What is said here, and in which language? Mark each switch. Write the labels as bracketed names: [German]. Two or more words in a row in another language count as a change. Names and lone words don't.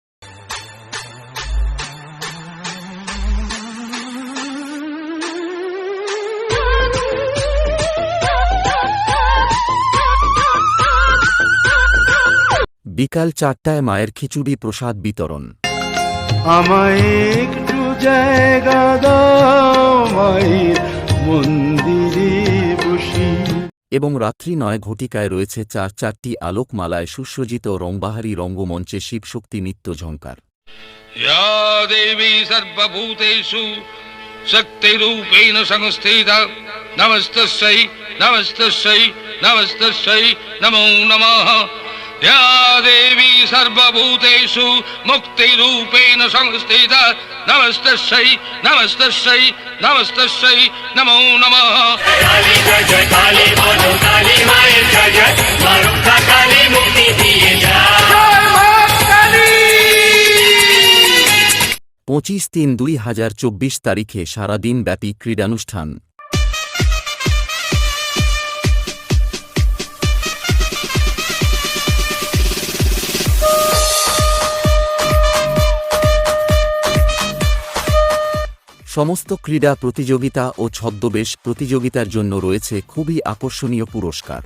[Bangla] বিকাল 4টায় মায়ের খিচুড়ি প্রসাদ বিতরণ। আমায় একটু জায়গা দাও মায়ের মন্দিরে বসি। এবং রাত্রি 9 ঘটিকায় রয়েছে 4টি আলোকমালায় সুসজ্জিত রংবাহারি রঙ্গমঞ্চে শিবশক্তি নৃত্য ঝঙ্কার। [Sanskrit] या देवी सर्वभूतेषु शक्तिरूपेण संस्थिता नमस्तस्यै नमस्तस्यै नमस्तस्यै नमो नमः। या देवी सर्वभूतेषु मुक्तिरूपेण संस्थिता नमस्तस्यै नमस्तस्यै नमस्तस्यै नमो नमः। [Bangla] কালী জয় জয় কালী বলো কালী মায়ে জয় জয় মারো কালী মুক্তি দিয়ে যা। 25-3-2024 তারিখে সারা দিনব্যাপী ক্রীড়ানুষ্ঠান। সমস্ত ক্রীড়া প্রতিযোগিতা ও ছদ্মবেশ প্রতিযোগিতার জন্য রয়েছে খুবই আকর্ষণীয় পুরস্কার।